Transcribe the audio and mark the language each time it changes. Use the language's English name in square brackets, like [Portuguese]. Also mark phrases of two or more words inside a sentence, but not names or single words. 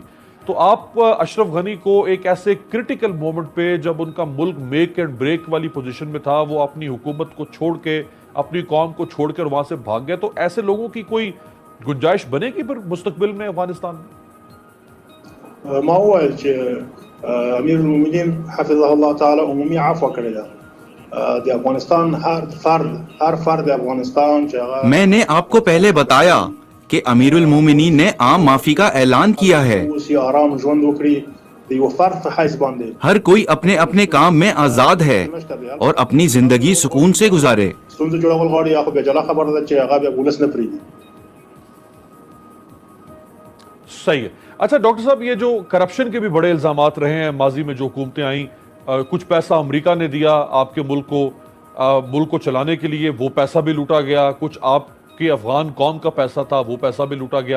[Urdu] تو آپ اشرف غنی کو ایک ایسے [English] critical moment [Urdu] پہ جب ان کا ملک [English] make and break [Urdu] والی پوزیشن میں تھا، وہ اپنی حکومت کو چھوڑ کے اپنی قوم کو چھوڑ کر وہاں سے بھاگ گئے، تو ایسے لوگوں کی کوئی گنجائش بنے گی پھر مستقبل میں افغانستان میں؟ [Pashto] ما وویل چې امیر المؤمنین [Arabic] حفظه الله تعالی [Pashto] عمومي عفو کړی ده. د افغانستان هر فرد افغانستان چې [Urdu] میں نے آپ کو پہلے بتایا کہ امیر المومنین نے عام معافی کا اعلان کیا ہے. [Pashto] آرام ژوند وکړي د یو فرد په حیث باندې [Urdu] ہر کوئی اپنے اپنے کام میں آزاد ہے اور اپنی زندگی سکون سے گزارے. [Pashto] ستونزې جوړول غواړي یا خو بیا جلا خبره ده چې هغه بیا ولس نه پرېږدي. [Urdu] صحیح ہے. اچھا ڈاکٹر صاحب، یہ جو کرپشن کے بھی بڑے الزامات رہے ہیں، ماضی میں جو حکومتیں آئیں، کچھ پیسہ امریکہ نے دیا آپ کے ملک کو چلانے کے لیے، وہ پیسہ بھی لوٹا گیا. کچھ آپ کے افغان قوم کا پیسہ تھا، وہ پیسہ بھی لوٹا گیا.